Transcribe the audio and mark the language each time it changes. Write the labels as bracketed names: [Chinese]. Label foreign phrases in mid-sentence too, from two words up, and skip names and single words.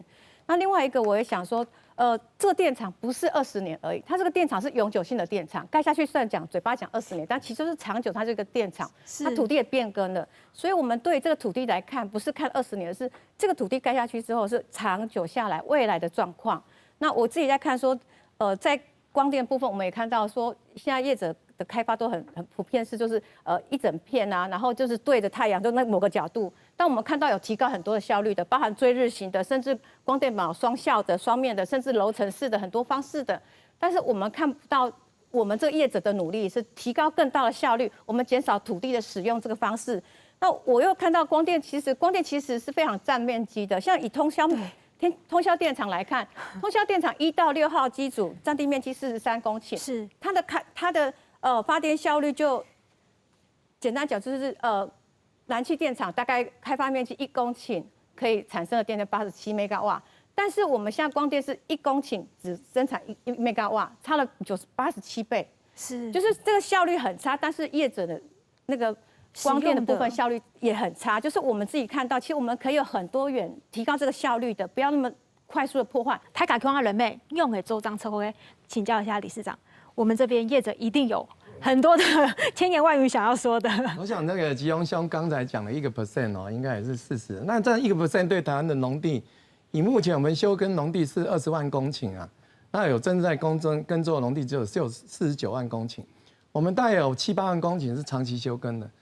[Chinese] 那另外一個我也想說，這個電廠不是20年而已，它這個電廠是永久性的電廠，蓋下去雖然講嘴巴講20年，但其實是長久，它這個電廠，它土地也變更了，所以我們對這個土地來看，不是看20年，而是這個土地蓋下去之後是長久下來未來的狀況。那我自己在看說，在光電部分，我們也看到說，現在業者的開發都很普遍，是就是一整片啊，然後就是對着太陽，就那某個角度。但我們看到有提高很多的效率的，包含追日型的，甚至光電寶雙效的、雙面的，甚至樓層式的很多方式的。但是我們看不到我們這個業者的努力是提高更大的效率，我們減少土地的使用這個方式。那我又看到光電其實是非常佔面積的，像以通宵電廠來看，通宵電廠1到6號機組佔地面積43公頃，是它的發電效率就簡單講就是燃氣電廠大概開發面積1公頃可以產生的電力87 МW，但是我們現在光電是1公頃只生產1 МW， 差了87倍，是就是這個效率很差，但是業者的那個光電的部分效率也很差，就是我們自己看到，其實我們可以有很多元提高這個效率的，不要那麼快速的破壞。台港空人們用的周章策會，請教一下理事長，我們這邊業者一定有很多的千言萬語想要說的。我想那個吉榮兄剛才講了1%哦，應該也是40%。那這1%對台灣的農地，以目前我們休耕農地是20萬公頃啊，那有正在耕作農地只有49萬公頃，我們大概有7、8萬公頃是長期休耕的。